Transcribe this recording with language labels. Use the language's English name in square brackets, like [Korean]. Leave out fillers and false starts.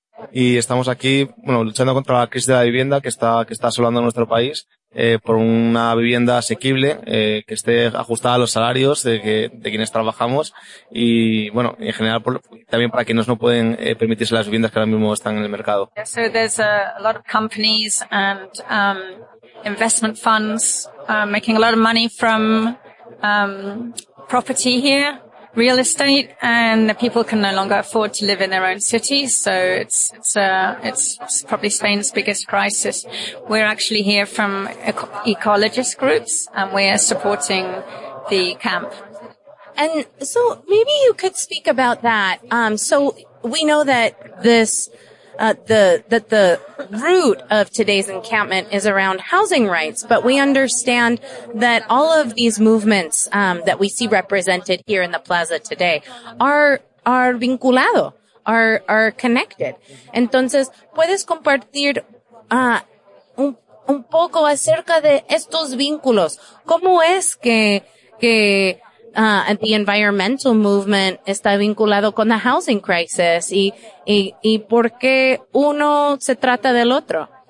[Spanish] Y estamos aquí, bueno, luchando contra la crisis de la vivienda que está asolando nuestro país. Por una vivienda asequible, que esté ajustada a los salarios de quienes trabajamos y, bueno, en general también para quienes no pueden permitirse las viviendas que ahora mismo están en el mercado. [English] Yeah, so there's a lot of companies and investment funds making a lot of money from property here, real estate, and the people can no longer afford to live in their own cities, so it's probably Spain's biggest crisis. We're actually here from ecologist groups, and we're supporting the camp. And so maybe you could speak about that. So we know that the root of today's encampment is around housing rights, but we understand that all of these movements that we see represented here in the plaza today are connected. [Spanish] Entonces, ¿puedes compartir un poco acerca de estos vínculos? ¿Cómo es que [English] the environmental movement [Spanish] está vinculado con [English] the housing crisis [Spanish] y por qué uno se trata del otro?